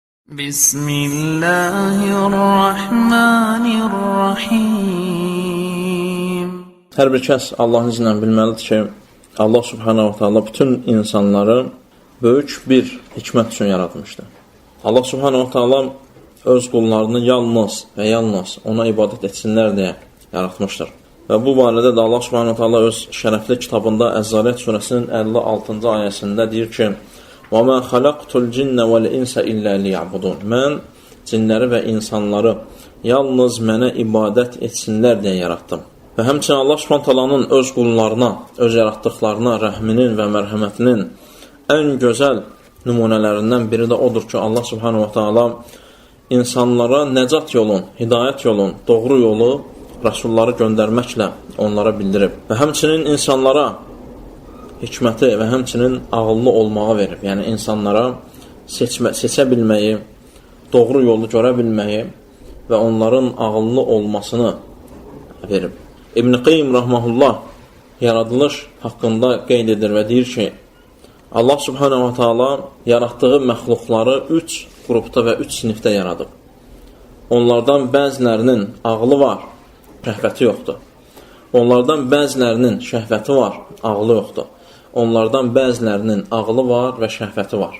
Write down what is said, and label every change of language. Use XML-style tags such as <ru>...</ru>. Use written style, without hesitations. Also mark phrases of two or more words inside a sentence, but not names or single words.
<ar>بسم الله الرحمن الرحيم.</ar> <az>Hər bir kəs Allahın izni ilə bilməlidir ki, Allah</az> <ar>سبحانه وتعالى</ar> <az>bütün insanları böyük bir hikmət üçün yaratmışdır. Allah</az> <ar>سبحانه وتعالى</ar> <az>öz qullarını yalnız və yalnız ona ibadət etsinlər deyə yaratmışdır. Və bu barədə də Allah</az> <ar>سبحانه وتعالى</ar> <az>öz şərəfli kitabında Əz-Zariyat surəsinin 56-cı ayəsində deyir ki,</az> <ar>وَمَا خَلَقْتُ الْجِنَّ وَالْإِنْسَ إِلَّا لِيَعْبُدُونَ</ar> <az>Mən cinləri və insanları yalnız mənə ibadət etsinlər deyə yaratdım. Və həmçinin Allah subhanahu wa ta'alanın öz qullarına, öz yaratdıqlarına rəhminin və mərhəmətinin ən gözəl nümunələrindən biri də odur ki, Allah</az> <ar>سبحانه وتعالى</ar> <az>insanlara nəcat yolun, hidayət yolun, doğru yolu rəsulları göndərməklə onlara bildirib. Və həmçinin insanlara hikməti və həmçinin ağıllı olmağı verib. Yəni, insanlara seçə bilməyi, doğru yolu görə bilməyi və onların ağıllı olmasını verib. İbn-i Qeym Rahmanullah yaradılış haqqında qeyd edir və deyir ki, Allah</az> <ar>سبحانه وتعالى</ar> <az>yaratdığı məxluqları 3 qrupda və 3 sinifdə yaradıb. Onlardan bəzilərinin ağlı var, şəhvəti yoxdur. Onlardan bəzilərinin şəhvəti var, ağlı yoxdur. Onlardan bəzilərinin ağlı var və şəhvəti var.</az>